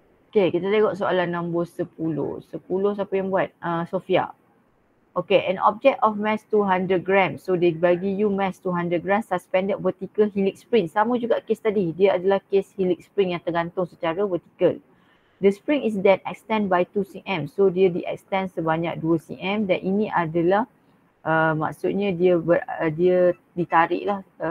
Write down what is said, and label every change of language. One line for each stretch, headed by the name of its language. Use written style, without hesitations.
Malay: Okay, kita tengok soalan nombor 10. 10 siapa yang buat? Sofia.
English: Okay, an object of mass 200 grams. So dia bagi you mass 200 grams suspended vertical helix spring.
Malay: Sama juga case tadi. Dia adalah case helix spring yang tergantung secara vertikal.
English: The spring is then extend by 2 cm.
Malay: So dia di-extend sebanyak 2 cm dan ini adalah maksudnya dia ditarik lah.